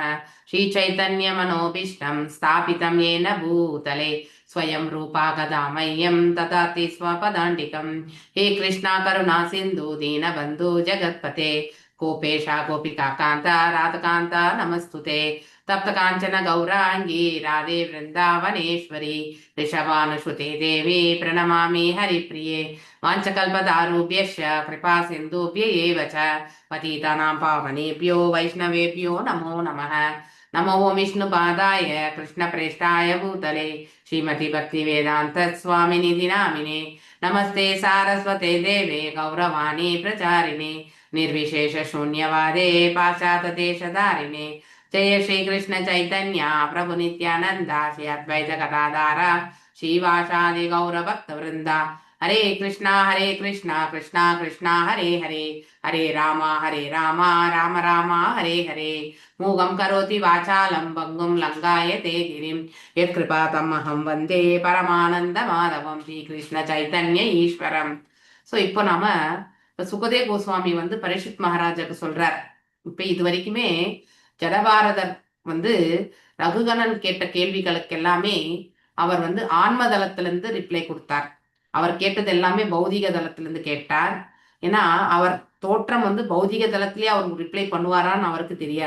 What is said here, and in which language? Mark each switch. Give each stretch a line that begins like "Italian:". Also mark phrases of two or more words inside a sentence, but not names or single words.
Sanskrit: श्री चैतन्य मनोभीष्टं स्थापितं येन भूतले स्वयं रूपः कदा मह्यं ददाति स्वपदान्तिकम्. हे कृष्ण करुणा सिन्धु दीनबन्धु जगत्पते गोपेश गोपिका कान्त राधाकान्त नमोऽस्तुते. तप्त कांचन गौरांगी राधे वृंदावनेश्वरी ऋषभानुसुते देवी प्रणमामि हरिप्रिये. वाञ्छकल्पतारुभ्यश्च कृपा सिन्धुभ्य एव च पतितानां पावनेभ्यो वैष्णवेभ्यो नमो नमः. नमो विष्णुपादाय कृष्णप्रेष्ठाय भूतले श्रीमती भक्तिवेदान्त स्वामिनिधि नामिने. नमस्ते सारस्वते देवे गौरवाणी प्रचारिणे निर्विशेष शून्यवादे पाश्चात्यदेशधारिणे. जय श्री कृष्ण चैतन्य प्रभु नित्यानंद श्री अद्वैत गदाधर श्रीवासादि गौर भक्त वृंदा. हरे कृष्णा कृष्णा कृष्णा हरे हरे हरे राम राम राम हरे हरे. मूगं करोति वाचालं भंगुं लंघायते गिरिं यत्कृपातमहं वन्दे परमानंद माधवं श्री कृष्ण चैतन्य ஈஸ்வரம்.
Tamil: ஸோ இப்போ நாம சுகதேவ் கோஸ்வாமி பரீட்சித் மகாராஜாக்கு சொல்றார். இப்போ இது வரைக்குமே ஜடபாரதர் ரகுகணன் கேட்ட கேள்விகளுக்கு எல்லாமே அவர் ஆன்ம தளத்திலிருந்து ரிப்ளை கொடுத்தார். அவர் கேட்டது எல்லாமே பௌதிக தளத்திலிருந்து கேட்டார். ஏன்னா அவர் தோற்றம் பௌதிக தளத்திலே அவர் ரிப்ளை பண்ணுவாரான்னு அவருக்கு தெரியாது.